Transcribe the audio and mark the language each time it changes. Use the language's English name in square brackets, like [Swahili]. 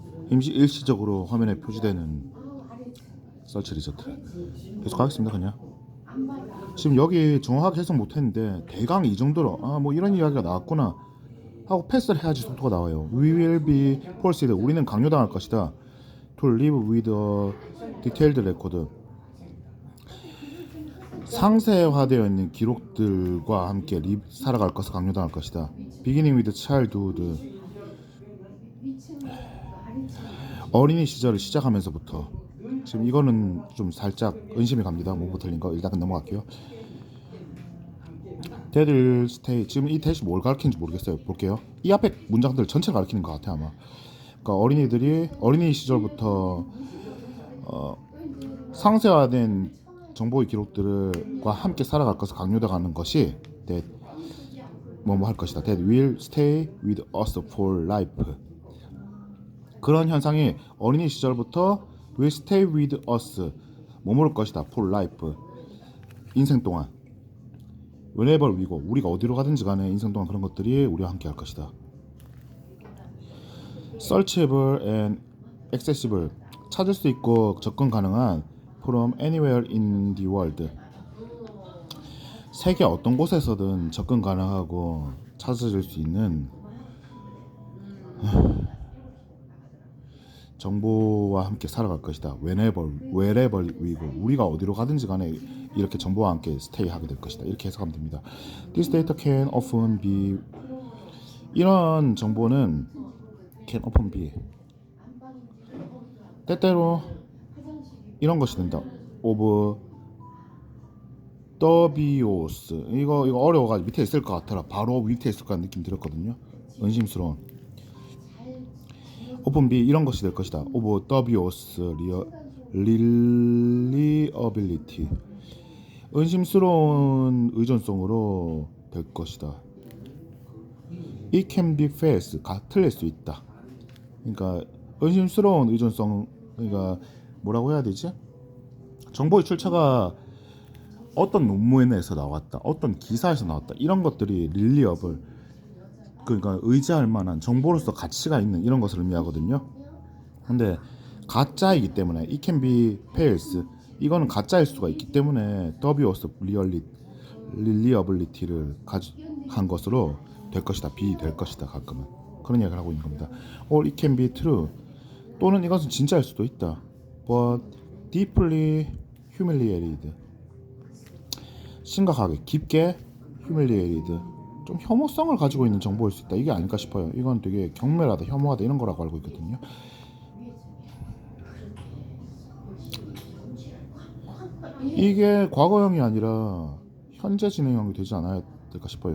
[Korean] 일시적으로 화면에 표시되는 서치 리저트. 계속 하겠습니다. 그냥 지금 여기 정확하게 해석 못했는데 대강 이 정도로 뭐 이런 이야기가 나왔구나 하고 패스를 해야지 속도가 나와요. [English] We will be forced. [Korean] 우리는 강요당할 것이다. [English] To live with a detailed record. [Korean] 상세화되어 있는 기록들과 함께 살아갈 것을 강요당할 것이다. [English] Beginning with childhood. [Korean] 어린이 시절을 시작하면서부터. 지금 이거는 좀 살짝 의심이 갑니다. 뭐부 틀린 거 일단 넘어갈게요. [English] That will stay. [Korean] 지금 이 대시 뭘 가르치는지 모르겠어요. 볼게요. 이 앞에 문장들 전체를 가르치는 것 같아 아마. 그러니까 어린이들이 어린이 시절부터 상세화된 정보의 기록들과 함께 살아갈 것을 강요당하는 것이 that 할 것이다. [English] That will stay with us for life. [Korean] 그런 현상이 어린이 시절부터 [English] will stay with us [Korean] 머무를 것이다. [English] for life. [Korean] 인생 동안. [English] whenever we go. [Korean] 우리가 어디로 가든지 간에 인생 동안 그런 것들이 우리와 함께 할 것이다. [English] searchable and accessible. [Korean] 찾을 수 있고 접근 가능한 [English] from anywhere in the world. [Korean] 세계 어떤 곳에서든 접근 가능하고 찾아질 수 있는 정보와 함께 살아갈 것이다. [English] wherever we go. [Korean] 우리가 어디로 가든지 간에 이렇게 정보와 함께 stay 하게 될 것이다. 이렇게 해석하면 됩니다. [English] This data can often be. [Korean] 이런 정보는 [English] can often be. [Korean] 때때로 이런 것이 된다. of 더비오스. 이거 어려워가지고 밑에 있을 것 같더라. 바로 밑에 있을 것 같은 느낌 들었거든요. 의심스러운. 오픈 B 이런 것이 될 것이다. [English] of 더비오스 reliability. [Korean] 의심스러운 의존성으로 될 것이다. [English] It can be false. [Korean] 틀릴 수 있다. 그러니까 의심스러운 의존성. 그러니까 뭐라고 해야 되지? 정보의 출처가 어떤 논문에서 나왔다, 어떤 기사에서 나왔다, 이런 것들이 릴리어블, 그러니까 의지할 만한 정보로서 가치가 있는 이런 것을 의미하거든요. 근데 가짜이기 때문에 [English] it can be false, [Korean] 이거는 가짜일 수가 있기 때문에 [English] dubious reliability [Korean] 를 한 것으로 될 것이다, be 될 것이다. 가끔은 그런 이야기를 하고 있는 겁니다. [English] or it can be true, [Korean] 또는 이것은 진짜일 수도 있다. [English] but deeply humiliated, [Korean] 심각하게 깊게 humiliated 좀 혐오성을 가지고 있는 정보일 수 있다. 이게 아닐까 싶어요. 이건 되게 경멸하다, 혐오하다 이런 거라고 알고 있거든요. 이게 과거형이 아니라 현재 진행형이 되지 않아야 될까 싶어요.